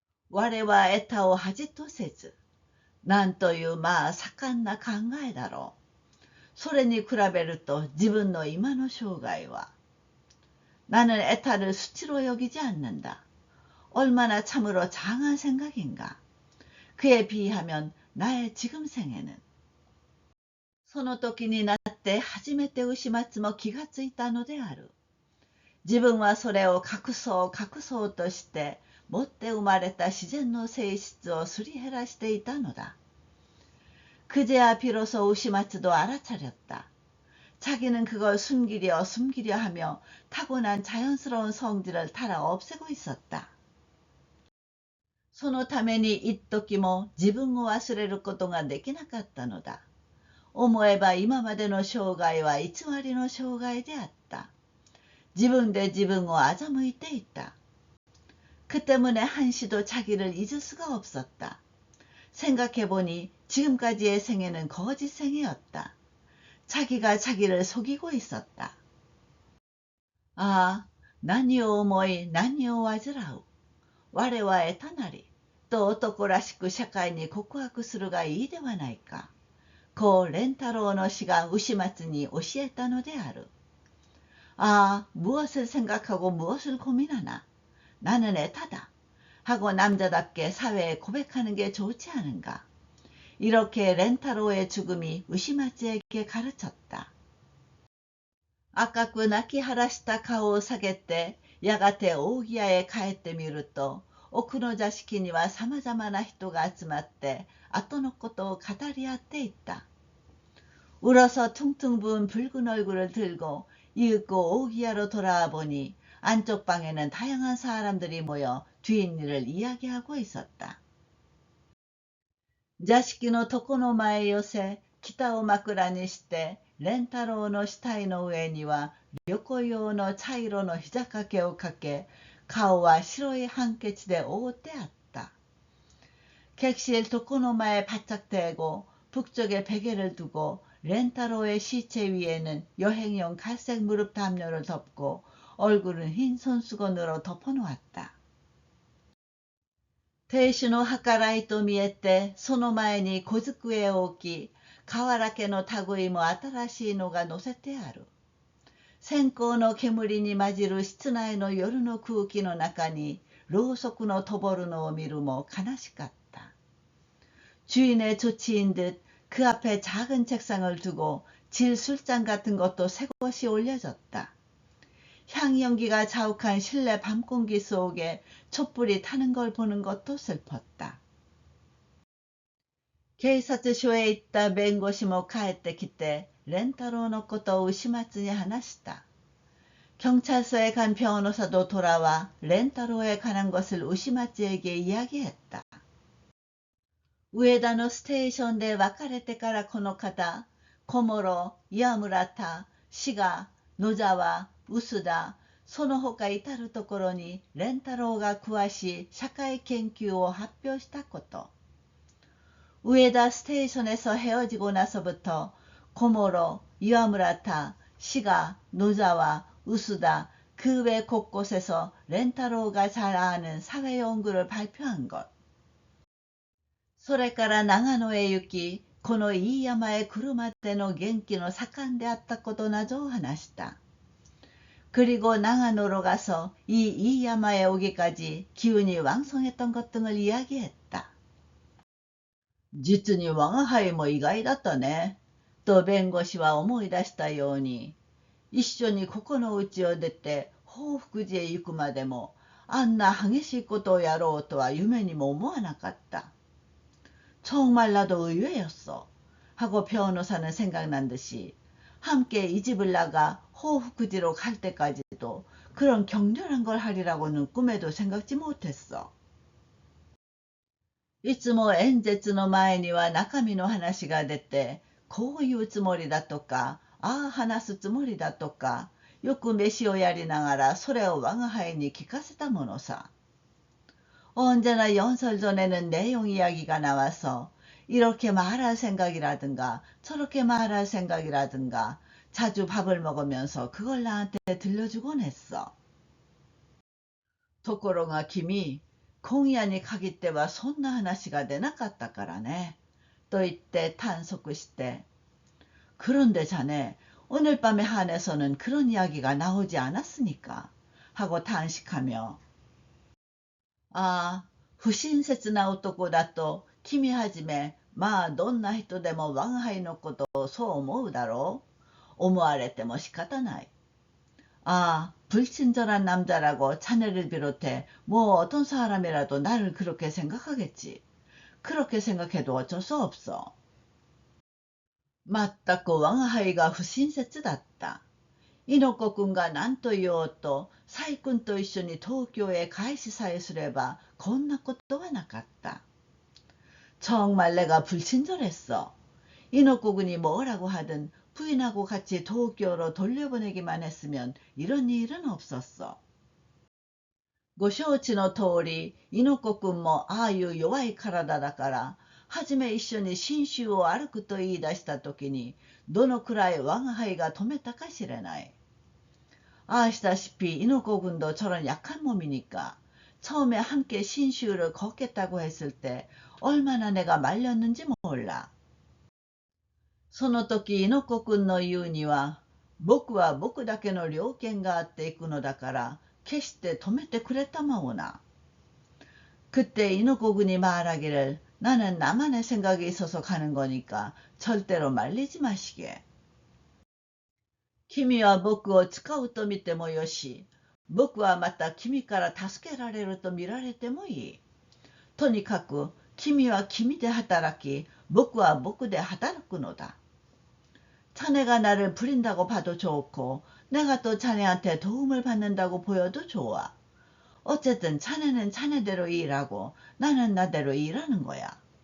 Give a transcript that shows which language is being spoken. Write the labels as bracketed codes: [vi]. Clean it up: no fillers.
[ja] 我は得たを恥とせず、なんというまあ盛んな考えだろう。それに比べると自分の今の生涯は、 [ko] 나는 애타를 수치로 여기지 않는다. 얼마나 참으로 장한 생각인가. 그에 비하면 나의 지금 생애는. [ja] その時になって初めて牛松も気がついたのである。自分はそれを隠そう隠そうとして持って生まれた自然の性質をすり減らしていたのだ。 [ko] 그제야 비로소 우시마츠도 알아차렸다. 자기는 그걸 숨기려 하며 타고난 자연스러운 성질을 타라 없애고 있었다. [ja] そのために一時も自分を忘れることができなかったのだ。思えば今までの生涯は偽りの生涯であった。自分で自分を欺いていた。 [ko] 그 때문에 한시도 자기를 잊을 수가 없었다. 생각해보니 지금까지의 생애는 거짓 생애였다. 자기가 자기를 속이고 있었다. [ja] 아, 何を思い何を煩う。我は得たなり、と男らしく社会に告白するがいいではないか。こう蓮太郎の詩が牛松に教えたのである。 [ko] 아, 무엇을 생각하고 무엇을 고민하나. 나는 애타다. 하고 남자답게 사회에 고백하는 게 좋지 않은가. 이렇게 렌타로의 죽음이 우시마츠에게 가르쳤다. [ja] 赤く泣き晴らした顔を下げて、やがて扇屋へ帰ってみると、奥の座敷にはさまざまな人が集まって、後のことを語り合っていった。 [ko] 울어서 퉁퉁 부은 붉은 얼굴을 들고 이윽고 오기야로 돌아와 보니 안쪽 방에는 다양한 사람들이 모여 뒷일을 이야기하고 있었다. [ja] 座敷の床の前へ寄せ、北を枕にして、蓮太郎の死体の上には旅行用の茶色の膝掛けをかけ、顔は白いハンケチで覆ってあった。 [ko] 객실 도코노마에 바짝 대고 북쪽에 베개를 두고 렌타로의 시체 위에는 여행용 갈색 무릎 담요를 덮고 얼굴은 흰 손수건으로 덮어놓았다. [ja] 亭主の計らいと見えて、その前に小机を置き、瓦家の類も新しいのが乗せてある。線香の煙に混じる室内の夜の空気の中に、ろうそくの灯るのを見るも悲しかった。 [ko] 주인의 조치인 듯 그 앞에 작은 책상을 두고 질 술잔 같은 것도 새것이 올려졌다. 향연기가 자욱한 실내 밤공기 속에 촛불이 타는 걸 보는 것도 슬펐다. [ja] 警察署へ行った弁護士も帰ってきて、蓮太郎のことを牛松に話した。 [ko] 경찰서에 간 변호사도 돌아와 렌타로에 관한 것을 우시마츠에게 이야기했다. [ja] 우에다노 스테이션で別れてからこの方、小諸、岩村田、滋賀、野沢、臼田、その他至るところに蓮太郎が詳しい社会研究を発表したこと。 [ko] 우에다 스테이션에서 헤어지고 나서부터 고모로, 이와무라타, 시가, 노자와, 우수다, 그 외 곳곳에서 렌타로가 잘 아는 사회연구를 발표한 것. [ja] それから長野へ行き、この飯山へ来るまでの元気の盛んであったことなどを話した。 [ko] 그리고 나가노로 가서 이 이야마에 오기까지 기운이 왕성했던 것 등을 이야기했다. [ja] 実に我が輩も意外だったね。と弁護士は思い出したように、一緒にここの家を出て報福寺へ行くまでも、あんな激しいことをやろうとは夢にも思わなかった。 [ko] 정말 나도 의외였어. 하고 변호사는 생각난 듯이 함께 이 집을 나가 호후쿠지로 갈 때까지도 그런 격렬한 걸 하리라고는 꿈에도 생각지 못했어. [ja] いつも演説の前には中身の話が出て、こういうつもりだとか、ああ話すつもりだとか、よく飯をやりながらそれを我が輩に聞かせたものさ。 [ko] 언제나 연설전에는 내용 이야기가 나와서 이렇게 말할 생각이라든가 저렇게 말할 생각이라든가 자주 밥을 먹으면서 그걸 나한테 들려주곤 했어. [ja] ところが君、今夜に限ってはそんな話が出なかったからね。と言って탄속して、 [ko] 그런데 자네, 오늘 밤에 한해서는 그런 이야기가 나오지 않았으니까. 하고 탄식하며, [ja] 아, 不親切な男だと君はじめ、まあどんな人でも我が輩のことをそう思うだろう。思われても仕方ない。 [ko] 불친절한 남자라고 자네를 비롯해 뭐 어떤 사람이라도 나를 그렇게 생각하겠지. 그렇게 생각해도 어쩔 수 없어. [ja] まったく我が輩が不親切だった。猪子くんが何と言おうと、細君と一緒に東京へ帰しさえすればこんなことはなかった。 [ko] 정말 내가 불친절했어. 인옥고군이 뭐라고 하든 부인하고 같이 도쿄로 돌려보내기만 했으면 이런 일은 없었어. [ja] ご承知の通り、猪子くんもああいう弱い体だから、はじめ一緒に信州を歩くと言い出した時に、どのくらい我が輩が止めたかしれない。 [ko] 아시다시피 인호고군도 저런 약한 몸이니까 처음에 함께 신시우를 걷겠다고 했을 때 얼마나 내가 말렸는지 몰라. [ja] その時猪子くんの言うには、僕は僕だけの猟犬があって行くのだから決して止めてくれたまおな. [ko] 그때 인호고 군이 말하기를, 나는 나만의 생각이 있어서 가는 거니까 절대로 말리지 마시게. [ja] 君は僕を使うと見てもよし、僕はまた君から助けられると見られてもいい。とにかく君は君で働き、僕は僕で働くのだ。 [ko] 자네가 나를 부린다고 봐도 좋고, 내가 또 자네한테 도움을 받는다고 보여도 좋아. 어쨌든 자네는 자네대로 일하고 나는 나대로 일하는 거야.